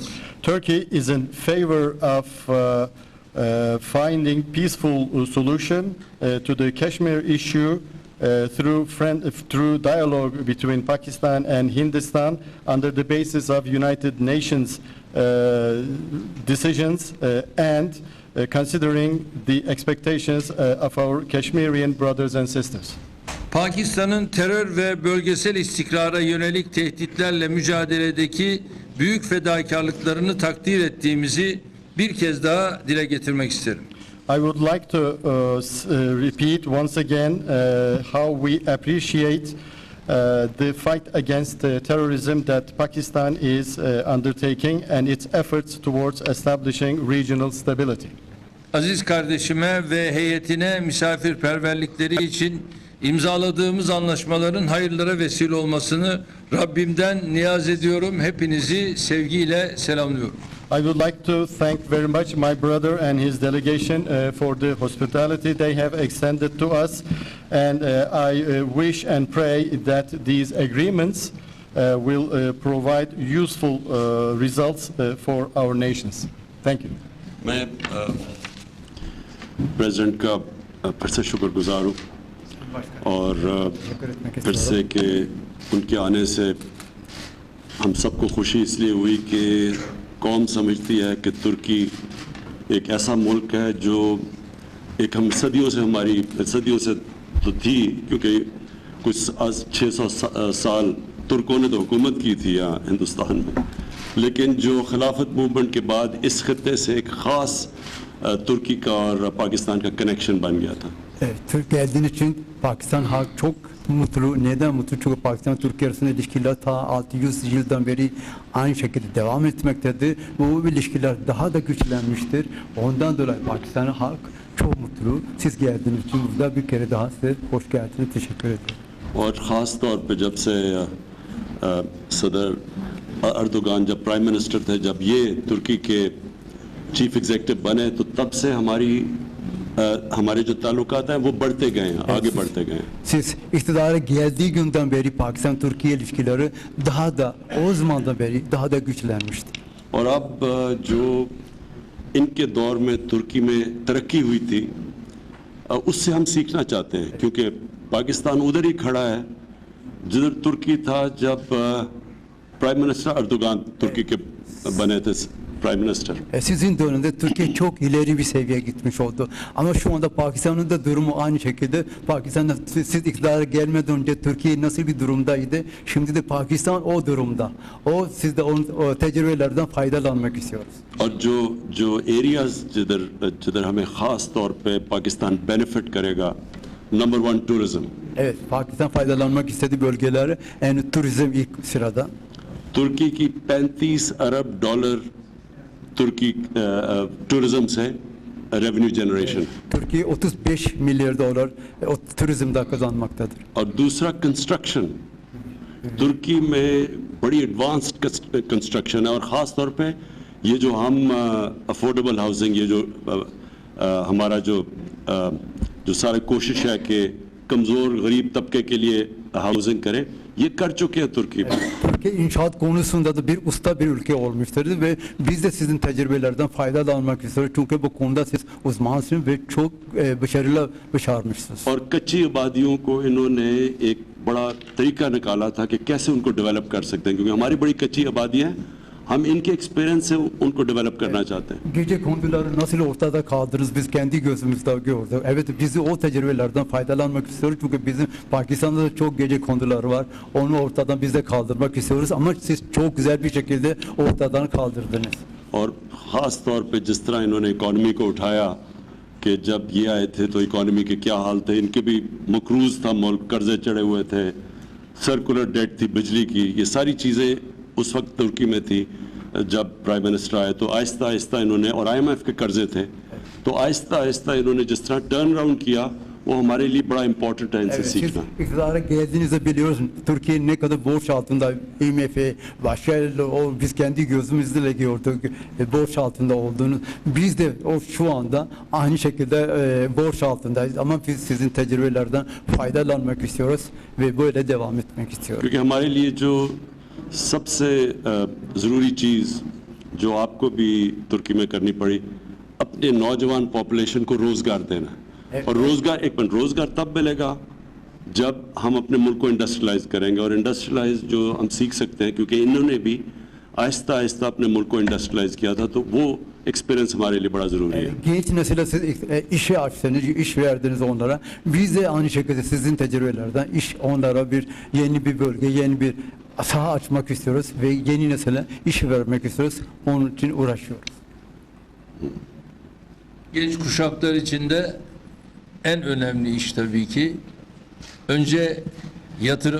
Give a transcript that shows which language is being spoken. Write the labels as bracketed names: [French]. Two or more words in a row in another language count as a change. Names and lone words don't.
[English] Turkey is in favor of finding peaceful solution to the Kashmir issue through dialogue between Pakistan and Hindustan under the basis of United Nations decisions and considering the expectations of our Kashmirian brothers and sisters. [Turkish] Pakistan'ın terör ve bölgesel istikrara yönelik tehditlerle mücadeledeki büyük fedakarlıklarını takdir ettiğimizi bir kez daha dile getirmek isterim. [English] I would like to repeat once again how we appreciate the fight against terrorism that Pakistan is undertaking and its efforts towards establishing regional stability. [Turkish] Aziz kardeşime ve heyetine misafirperverlikleri için imzaladığımız anlaşmaların hayırlara vesile olmasını Rabbimden niyaz ediyorum. Hepinizi sevgiyle selamlıyorum. [English] I would like to thank very much my brother and his delegation for the hospitality they have extended to us, and I wish and pray that these agreements will provide useful results for our nations. Thank you. [Urdu] میں پریزیڈنٹ کا پھر سے شکرگزار ہوں اور پھر سے کہ ان کے آنے سے ہم سب کو خوشی اس لیے ہوئی کہ قوم سمجھتی ہے کہ ترکی ایک ایسا ملک ہے جو ایک ہم صدیوں سے تو تھی، کیونکہ کچھ 600 سال ترکوں نے تو حکومت کی تھی یہاں ہندوستان میں، لیکن جو خلافت موومنٹ کے بعد اس خطے سے ایک خاص ترکی کا اور پاکستان کا کنکشن بن گیا تھا. [Turkish] Türkiye geldiğiniz için Pakistan halk çok mutlu. Neden mutlu? Çünkü Pakistan Türkiye arasında ilişkiler ta 600 yıldan beri aynı şekilde devam etmektedir. Bu ilişkiler daha da güçlenmiştir. Ondan dolayı Pakistan halk çok mutlu. Siz geldiğiniz için burada bir kere daha size hoş geldiniz. Teşekkür ederim. [Urdu] اور خاص طور پہ جب سے صدر اردوغان جب [English] prime minister [Urdu] تھے، جب یہ ترکی کے [English] chief executive [Urdu] بنے، تو تب سے ہمارے جو تعلقات ہیں وہ بڑھتے گئے ہیں، آگے بڑھتے گئے ہیں. [Turkish] Siz iktidara geldiği günden beri Pakistan-Türkiye ilişkileri daha da o zamandan beri daha da güçlenmiştir. [Urdu] اور اب جو ان کے دور میں ترکی میں ترقی ہوئی تھی، اس سے ہم سیکھنا چاہتے ہیں، کیونکہ پاکستان ادھر ہی کھڑا ہے جدھر ترکی تھا جب [English] prime minister [Urdu] اردوغان ترکی کے بنے تھے [English] prime minister. [Turkish] Sizin dönemde Türkiye çok ileri bir seviyeye gitmiş oldu. Ama şu anda Pakistan'ın da durumu aynı şekilde. Pakistan'da siz iktidara gelmeden önce Türkiye nasıl bir durumdaydı? Şimdi de Pakistan o durumda. Siz de o tecrübelerden faydalanmak istiyoruz. [Urdu] اور جو ایریاز جدھر ہمیں خاص طور پہ پاکستان بینیفٹ کرے گا، نمبر 1 ٹورزم. [Turkish] Evet, Pakistan faydalanmak istediği bölgeleri turizm ilk sırada. [Urdu] ترکی کی 35 ارب ڈالر ترکی ٹورزم سے [English] revenue generation. [Turkish] Türkiye 35 milyar dolar o turizmde kazanmaktadır. [Urdu] اور دوسرا کنسٹرکشن. ترکی میں بڑی [English] advanced construction [Urdu] ہے، اور خاص طور پہ یہ جو ہم [English] affordable housing, [Urdu] ، یہ جو ہمارا جو ساری کوشش ہے کہ کمزور غریب طبقے کے لیے ہاؤسنگ کریں، یہ کر چکے ہیں ترکی میں. [Turkish] Türkiye inşaat konusunda da bir usta bir ülke olmuştur ve biz de sizin tecrübelerden faydalanmak istiyoruz. Çünkü bu konuda siz uzmansınız ve çok başarmışsınız. [Urdu] اور کچی آبادیوں کو انہوں نے ایک بڑا طریقہ نکالا تھا کہ کیسے ان کو ڈیولپ کر سکتے ہیں، کیونکہ ہماری بڑی کچی آبادیاں، ہم ان کے ایکسپیرینس سے ان کو ڈیولپ کرنا چاہتے ہیں. [Turkish] Gece konduları nasıl ortada kaldınız biz kendi gözümüzde gördük. Evet, biz o tecrübelerden faydalanmak istiyoruz çünkü bizim Pakistan'da da çok gece konduları var. Onu ortadan biz de kaldırmak istiyoruz ama siz çok güzel bir şekilde ortadan kaldırdınız. [Urdu] اور خاص طور پہ جس طرح انہوں نے اکانومی کو اٹھایا کہ جب یہ آئے تھے تو اکانومی کے کیا حال تھے، ان کے بھی مقروض تھا ملک، قرضے چڑھے ہوئے تھے, [English] circular debt [Urdu] تھی بجلی کی، یہ ساری چیزیں اس وقت ترکی میں تھی جب پرائم منسٹر آئے. تو آہستہ آہستہ انہوں نے، اور IMF کے قرضے تھے، تو آہستہ آہستہ انہوں نے جس طرح [English] turn around [Urdu] کیا، وہ ہمارے لیے بڑا امپورٹنٹ ہے ان سے [Turkish] Siz [Urdu] सीखना। [Turkish] iktidara geldiğinizde biliyoruz Türkiye ne kadar borç altında, IMF, başka o biz kendi gözümüzle gördük borç altında olduğunu. Biz de şu anda aynı şekilde borç altındayız ama biz sizin tecrübelerden faydalanmak istiyoruz ve böyle devam etmek istiyoruz. [Urdu] کیونکہ ہمارے لیے جو سب سے ضروری چیز جو آپ کو بھی ترکی میں کرنی پڑی، اپنے نوجوان پاپولیشن کو روزگار دینا. اور روزگار، ایک منٹ، روزگار تب ملے گا جب ہم اپنے ملک کو انڈسٹریلائز کریں گے. اور انڈسٹریلائز جو ہم سیکھ سکتے ہیں، کیونکہ انہوں نے بھی آہستہ آہستہ اپنے ملک کو انڈسٹریلائز کیا تھا، تو وہ ایکسپیرینس ہمارے لیے بڑا ضروری ہے. [Turkish] Genç nesile siz işe açtınız, iş verdiniz onlara. Biz de aynı şekilde sizin tecrübelerden onlara yeni bir bölge, yeni bir saha açmak istiyoruz ve yeni nesile iş vermek istiyoruz. Onun için uğraşıyoruz. Genç kuşaklar içinde en önemli iş tabii ki önce yatırım.